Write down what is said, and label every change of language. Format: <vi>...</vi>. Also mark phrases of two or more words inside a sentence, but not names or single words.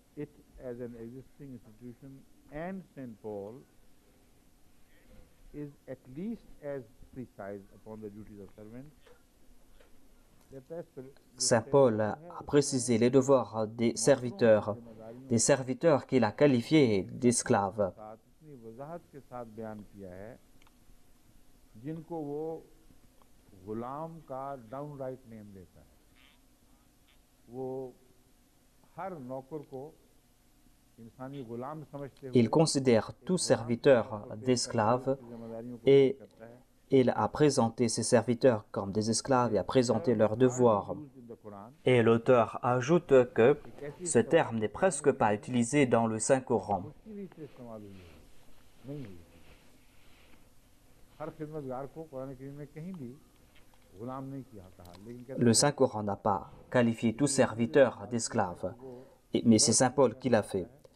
<fr>Saint Paul a précisé les devoirs des serviteurs qu'il a qualifiés d'esclaves.</fr> <hi>इतनी वजाहत के साथ बयान किया है जिनको वो गुलाम का</hi> <en>downright name</en> <hi>देता है। वो हर नौकर को इंसानी गुलाम समझते</hi> <fr>Il</fr> <hi>हुए</hi> <fr>considère tout serviteur d'esclaves et il a présenté ses serviteurs comme des esclaves et a présenté leurs devoirs. Et l'auteur ajoute que ce terme n'est presque pas utilisé dans le Saint-Coran. Le Saint-Coran n'a pas qualifié tout serviteur d'esclave, mais c'est Saint Paul qui l'a fait.</fr>